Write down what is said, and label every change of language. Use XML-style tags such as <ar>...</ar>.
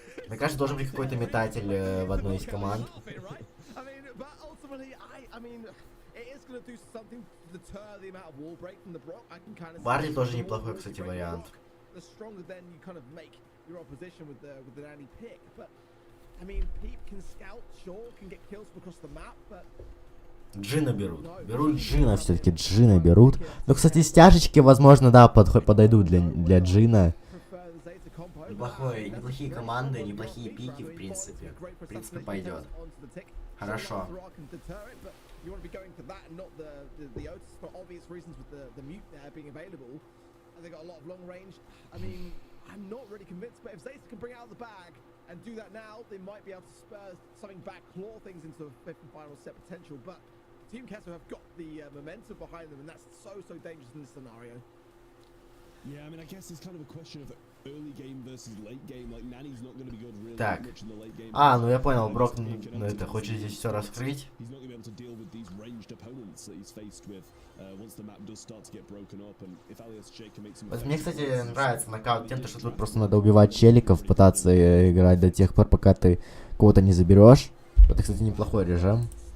<ru>Мне кажется, должен быть какой-то метатель в одной из команд.</ru> <en>I mean, but ultimately, I mean, it is going to do something to deter the amount of wall break from the Brock. I can kind of.</en> <ru>Барли тоже неплохой, кстати, вариант.</ru> <en>The stronger then you kind of make your opposition with the nanny pick, but I mean, Peep can scout, sure, can get kills from across the map, but.</en> <ru>Джина берут. Берут Джина, все-таки Джина берут. Ну, кстати, стяжечки, возможно, да, подойдут для Джина. Неплохие команды, неплохие пики, в принципе. В принципе, пойдет. Хорошо.</ru> <en>You want to be going for that and not the Otis for obvious reasons with the mute there being available. And they got a lot of long range. I mean, I'm not really convinced, but if Zeta can bring it out of the bag and do that now, they might be able to spur something back, claw things into a fifth and final set potential. But Team Kesso have got the momentum behind them, and that's so dangerous in this scenario. Yeah, I mean, I guess it's kind of a question of early game versus late game. Like, Nanny's not going to be good really</en> <ru>Так.</ru> <en>much in the late game.</en> <ru>Ну я понял, Брок, ну это хочет здесь все раскрыть.</ru> <en>He's not going to be able to deal with these ranged opponents that he's faced with once the map does start to get broken up. And if Alias J can make some.</en> <ru>Вот мне, кстати, нравится нокаут тем, что тут просто надо убивать челиков, пытаться играть до тех пор, пока ты кого-то не заберешь. Это, кстати, неплохой режим.</ru>